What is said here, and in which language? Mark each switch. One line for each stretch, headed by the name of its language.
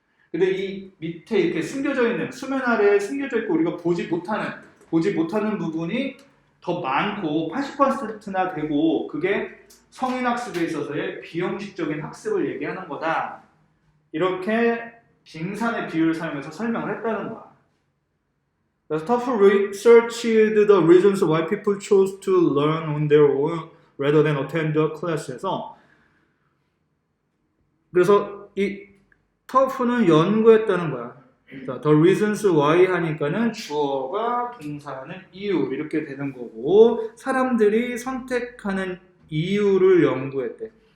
Korean: 근데 이 밑에 이렇게 숨겨져 있는 수면 아래에 숨겨져 있고 우리가 보지 못하는 부분이 더 많고 80%나 되고 그게 성인 학습에 있어서의 비형식적인 학습을 얘기하는 거다. 이렇게 빙산의 비유를 사용해서 설명을 했다는 거야. 그래서
English: Tough researched the reasons why people chose to learn on their own rather than attend the class에서
Korean: 그래서 이 Tough는 연구했다는 거야.
English: The reasons why
Korean: 하니까는 주어가 동사는 이유 이렇게 되는 거고 사람들이 선택하는 이유를 연구했대.